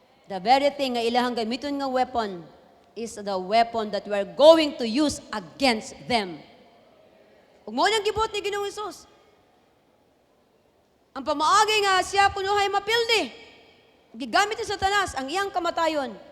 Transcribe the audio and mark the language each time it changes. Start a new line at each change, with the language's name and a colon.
English: The very thing
Cebuano: nga ilahang gamiton nga
English: weapon is the weapon that we are going to use against them.
Cebuano: Ug mao nang gibot ni Ginoong Hesus. Ang pamaagi nga siya kunuhay mapildi. Gigamit ni Satanas ang iyang kamatayon.